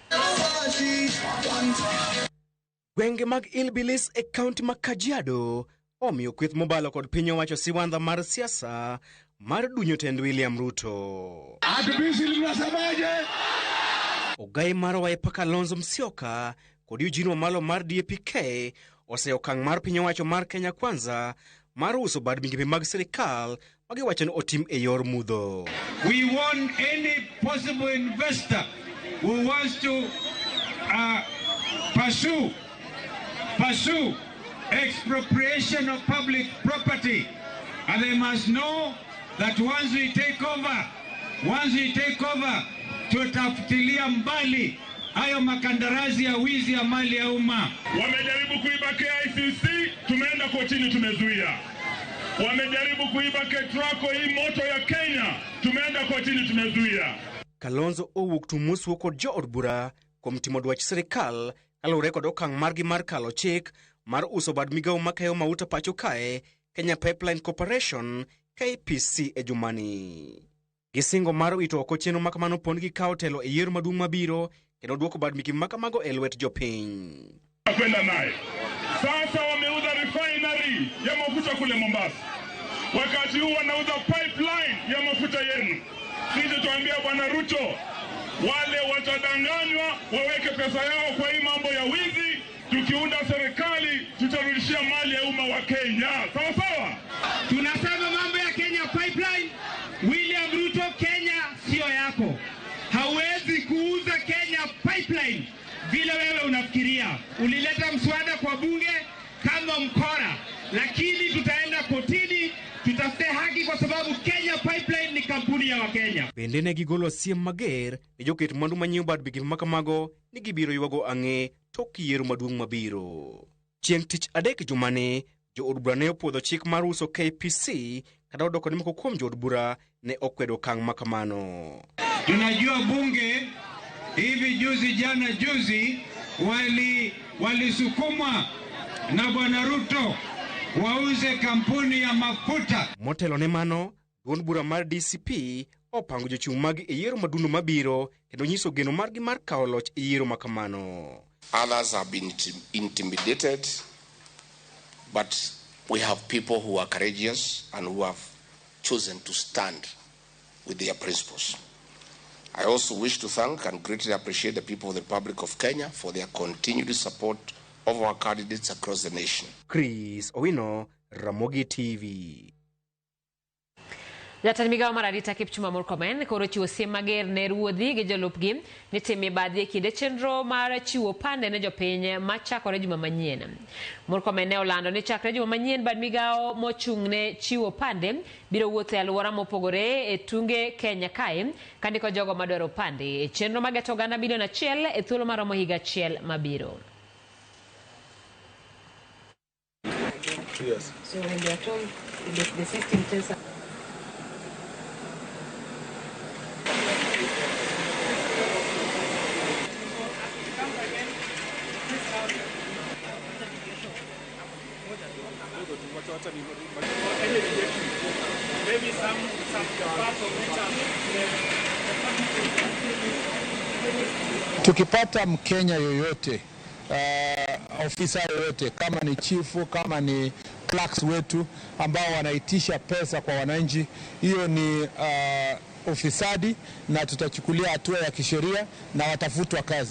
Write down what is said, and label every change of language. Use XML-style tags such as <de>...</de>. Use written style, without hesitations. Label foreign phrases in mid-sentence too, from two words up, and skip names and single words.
<luo>Gwenge mag Ilbilis e kaunti ma Kajiado omiyo kweth mobalo kod piny owacho siwandha mar siasa mar dunyo tend William Ruto. Ogai mar Wiper Kalonzo Musyoka kod Eugene Wamalwa mar DAP-K ose okang' mar piny owacho mar Kenya Kwanza mar uso bad migepe mag sirikal magiwacho ni otim e yor mudho.</luo> <en>We want any possible investor who wants to pursue expropriation of public property, and they must know that once we take over</en> <sw>tutafutilia mbali hayo makandarasi ya wizi ya mali ya umma. Wamejaribu kuiba KICC, tumeenda kotini tumezuia. Wamejaribu kuiba KETRACO, hii moto ya Kenya, tumeenda kotini tumezuia.</sw> <luo>Kalonzo owuok tumuswo kod jood bura kuom timo dwach sirikal kaluwore kod okang' margi mar kalo chik mar uso bad migawo makayo mauta pacho kae Kenya Pipeline Corporation KPC e jumani. Gisingo mar wito oko chenro makamano pond gi kawo telo e yiero maduong' mabiro kendo duoko bad migepe makamago e lwet jopiny.</luo> <sw>Kwenda naye. Sasa wameuza refinery ya mafuta kule Mombasa. Wakati huu wanauza pipeline ya mafuta yenu. Sisi tuambia Bwana Ruto, wale watadanganywa waweke pesa yao kwa hii mambo ya wizi. Tukiunda serikali tutarudishia mali ya umma wa Kenya. Sawa sawa? Tunasema mambo ya Kenya Pipeline. William Ruto, Kenya sio yako. Hauwezi kuuza Kenya Pipeline vile wewe unafikiria. Ulileta mswada kwa bunge kama mkora, lakini tutaenda kotini tutafute haki kwa sababu Kenya Pipeline ni kampuni ya Wakenya.</sw> <luo>Bende ne gigolo siem mager ni joket mwandu manyiewo bad migepe makamago ni gibiro ywago ang'e tok yiero maduong' mabiro. Chieng' tich adek jumani, jood bura ne opwodho chik mar uso KPC kada odoko ni moko kuom jood bura ne okwedo okang' makamano.</luo> <sw>Tunajua bunge hivi jana juzi walisukumwa na Bwana Ruto wauze kampuni ya mafuta.</sw> <luo>Motelo ne mano, duond bura mar DCP opango jochung' mag e yiero madundo mabiro kendo nyiso geno margi mar kawo loch e yiero makamano.</luo> <en>Others have been intimidated, but we have people who are courageous and who have chosen to stand with their principles. I also wish to thank and greatly appreciate the people of the Republic of Kenya for their continued support of our candidates across the nation. Chris Owino, Ramogi TV.</en> <luo>Jatend migawo mar arita Kipchumba Murkomen koro chiwo siem mager ne ruodhi gi jolupgi ni tim mibadhi e kinde chenro mar chiwo pande ne jopiny machakore juma manyien. Murkomen ne olando ni chakre juma manyien bad migawo mochung' ne chiwo pande biro wuotho e alwora mopogore e tunge Kenya kae kandiko jogo madwaro pande e chenro mageto gana bilion 1 e thuolo maromo higa 1 mabiro.</luo> <en>So when they are told the system tells us maybe some parts of it.</en> <sw>Tukipata Mkenya yoyote ofisa yoyote kama ni chifu, kama ni clerks wetu ambao wanaitisha pesa kwa wananchi, hiyo ni ufisadi na tutachukulia hatua ya kisheria na watafutwa kazi.</sw>